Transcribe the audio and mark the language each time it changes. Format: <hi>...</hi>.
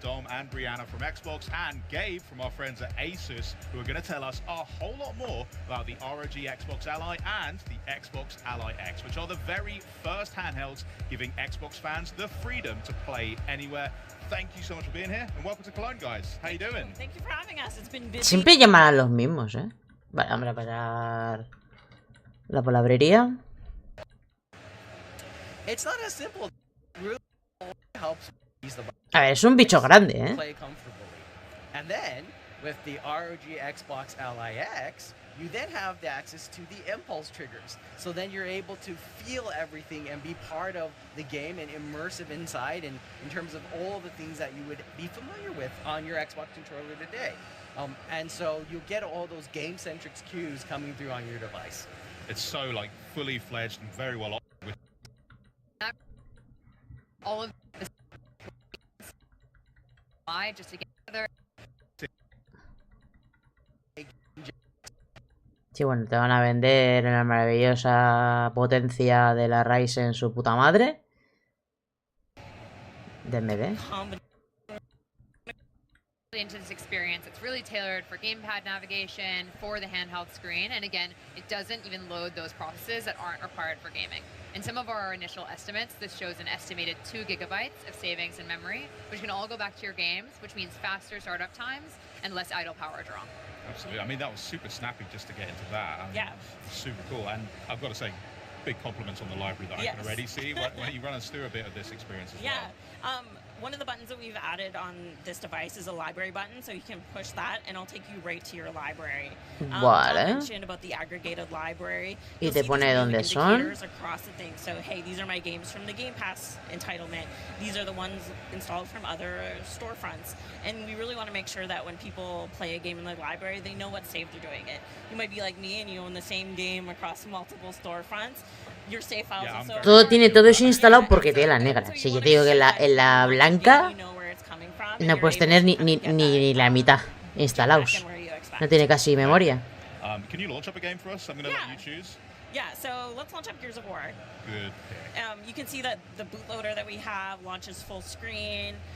<en>by Dom and Brianna from Xbox and Gabe from our friends at Asus, who are going to tell us a whole lot more about the ROG Xbox Ally and the Xbox Ally X, which are the very first handhelds giving Xbox fans the freedom to play anywhere. Thank you so much for being here and welcome to Cologne, guys. How you doing? Thank you for having us. It's been busy.</en> <es>Siempre llaman a los mismos, ¿eh? Vale, vamos a pasar la palabrería.</es> <en>It's not as simple. It really helps ease the</en> <es>A ver, es un bicho grande, ¿eh?</es> <en>play comfortably. And then with the ROG Xbox Ally X, you then have the access to the impulse triggers. So then you're able to feel everything and be part of the game and immersive inside and in terms of all the things that you would be familiar with on your Xbox controller today. And so you get all those game-centric cues coming through on your device. It's so like fully fledged and very well with all of this just to get together.</en> <es>Sí, bueno, te van a vender la maravillosa potencia de la Ryzen su puta madre. De AMD.</es> <en>Into this experience, it's really tailored for gamepad navigation, for the handheld screen, and again, it doesn't even load those processes that aren't required for gaming. In some of our initial estimates, this shows an estimated 2 gigabytes of savings in memory, which can all go back to your games, which means faster startup times and less idle power draw. Absolutely. I mean, that was super snappy just to get into that. I mean, yeah. Super cool. And I've got to say, big compliments on the library that I can already see. When you run us through a bit of this experience as well. One of the buttons that we've added on this device is a library button, so you can push that and it'll take you right to your library.</en> <es>Vale.</es> <en>I mentioned about the aggregated library.</en> <es>Y te pone dónde son.</es> <en>Across the thing. So hey, these are my games from the Game Pass entitlement. These are the ones installed from other storefronts. And we really want to make sure that when people play a game in the library, they know what save they're doing it. You might be like me and you own the same game across multiple storefronts. Your save files also</en> <es>Todo tiene todo eso instalado porque tiene la negra. Si yo te digo que en la blanca no puedes tener ni la mitad instalados. No tiene casi memoria.</es> <en>Can you launch up a game for us? I'm going to let you choose. Yeah, so let's launch up Gears of War. Good. You can see that the bootloader that we have launches full screen.</en>